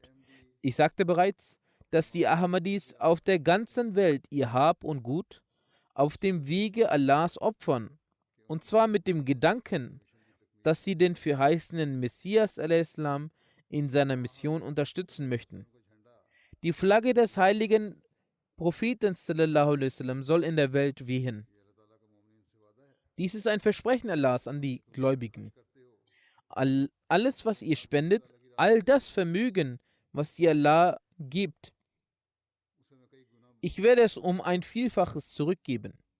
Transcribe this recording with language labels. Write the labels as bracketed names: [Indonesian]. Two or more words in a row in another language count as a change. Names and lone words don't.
[German] Ich sagte bereits, dass die Ahmadis auf der ganzen Welt ihr Hab und Gut auf dem Wege Allahs opfern, und zwar mit dem Gedanken, dass sie den verheißenen Messias a.s. in seiner Mission unterstützen möchten. Die Flagge des heiligen Propheten [Arabic] صلى الله عليه وسلم [German] soll in der Welt wehen. Dies ist ein Versprechen Allahs an die Gläubigen. Alles, was ihr spendet, all das Vermögen, was ihr Allah gibt, ich werde es um ein Vielfaches zurückgeben.